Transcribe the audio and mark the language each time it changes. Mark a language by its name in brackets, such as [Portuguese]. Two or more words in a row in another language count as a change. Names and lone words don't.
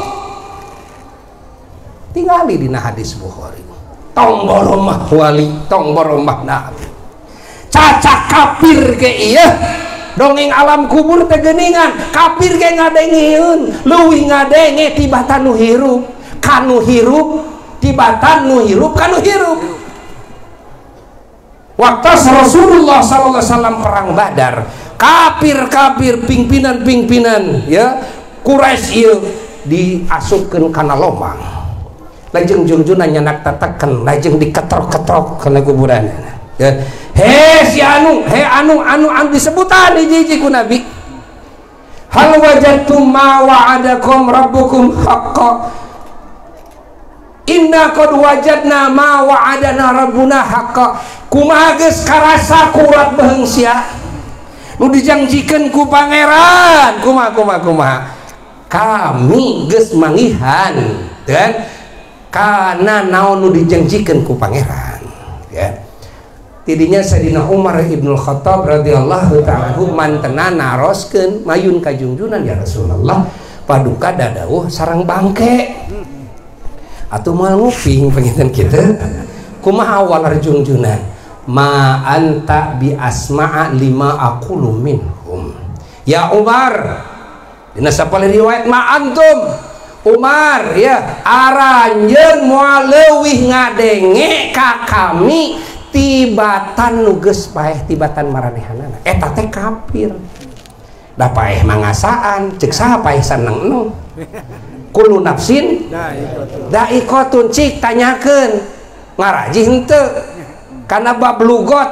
[Sundanese] tingali dina hadis Bukhari tong boromah wali tong boromah nabi cacak kafir ke ieu dongeng alam kubur teh geuningan kafir ge ngadengieun leuwih ngadenge tibatan nu hirup kanu hirup tibatan nu hirup kanu hirup waktu Rasulullah SAW perang Badar kafir pimpinan ya Quraisy ieu diasupkeun kana lobang lajeng junjunna nyanak tatekeun lajeng diketrok-ketrok kana kuburan ya he anu disebutan hiji ku Nabi [Arabic] هل وجدتم ما وعدكم ربكم حقا إنا قد وجدنا ما وعدنا ربنا حقا [Sundanese] kumaha geus karasa kurat beheung sia nu dijanjikeun ku pangeran kumaha kami geus mangihan dan kana naon nu dijanjikeun ku pangeran ya tidinya Sayyidina Umar ibnul Khattab [Arabic] رضي الله تعالى [Sundanese] mantenan naroskeun mayun ka junjunan [Arabic] يا رسول الله [Sundanese] paduka dadauh sareng bangke atuh moal nguping penginten kitu kumaha awal junjunan ma [Arabic] أنت بأسمع لما أقول منهم يا عمر [Sundanese] dina sapal riwayat [Arabic] ما أنتم [Sundanese] Umar ya aranjeun moal leuwih ngadenge ka kami tibatan nuges paeh tibatan maranehanana eta teh kafir da paeh mangasaan ceuk saha paeh saneng [Arabic] كل نفس ذائقة [Sundanese] cik tanyakeun ngaraji henteu kana bab lugot